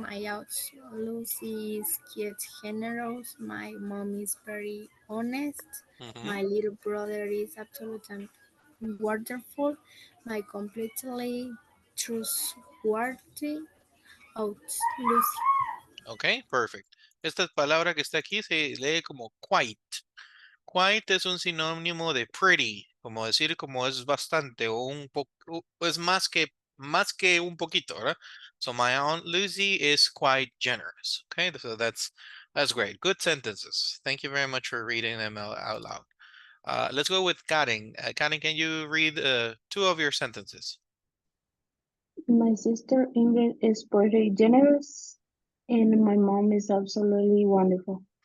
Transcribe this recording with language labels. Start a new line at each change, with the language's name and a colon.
English: My aunt Lucy is cute, generous. My mom is very honest. Mhm. My little brother is absolutely wonderful. My completely trustworthy aunt Lucy. Ok, perfect.
Spanish: Esta palabra que está aquí se lee como quite. Quite es un sinónimo de pretty, como decir como es bastante o un poco, es más que un poquito, ¿verdad?
English: So my aunt Lucy is quite generous. Okay, so that's great. Good sentences. Thank you very much for reading them out loud. Let's go with Karen. Karen, can you read 2 of your sentences? My sister Ingrid is pretty generous, and my mom is absolutely wonderful.